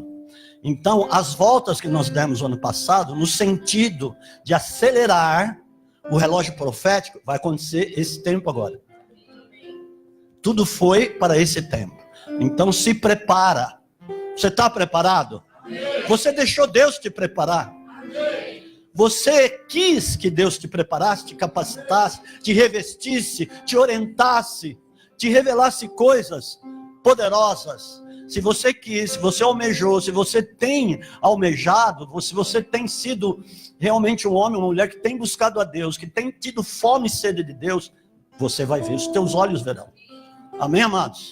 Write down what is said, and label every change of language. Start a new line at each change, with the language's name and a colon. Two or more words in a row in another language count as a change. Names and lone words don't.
Portuguese: Então, as voltas que nós demos no ano passado, no sentido de acelerar o relógio profético, vai acontecer esse tempo agora. Tudo foi para esse tempo. Então, se prepara. Você está preparado? Você deixou Deus te preparar? Você quis que Deus te preparasse, te capacitasse, te revestisse, te orientasse, te revelasse coisas poderosas. Se você quis, se você almejou, se você tem almejado, se você tem sido realmente um homem, uma mulher que tem buscado a Deus, que tem tido fome e sede de Deus, você vai ver, os teus olhos verão. Amém, amados?